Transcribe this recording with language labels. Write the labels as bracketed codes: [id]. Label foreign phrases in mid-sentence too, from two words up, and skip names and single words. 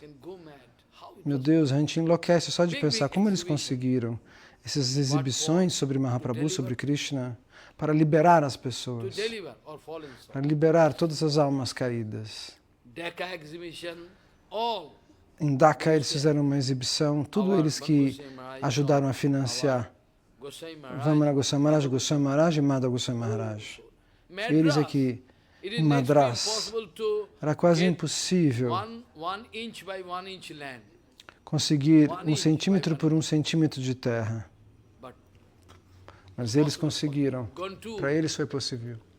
[pt] Meu Deus, a gente enlouquece só de pensar como eles conseguiram essas exibições sobre Mahaprabhu, sobre Krishna, para liberar as pessoas, para liberar todas as almas caídas. Em Dhaka eles fizeram uma exibição, tudo eles que ajudaram a financiar. Vamana Goswami Maharaj, Goswami Maharaj e Madha Goswami Maharaj. Eles aqui, em Madras, era quase impossível conseguir 1 centímetro por 1 centímetro de terra. Mas eles conseguiram. Para eles foi possível.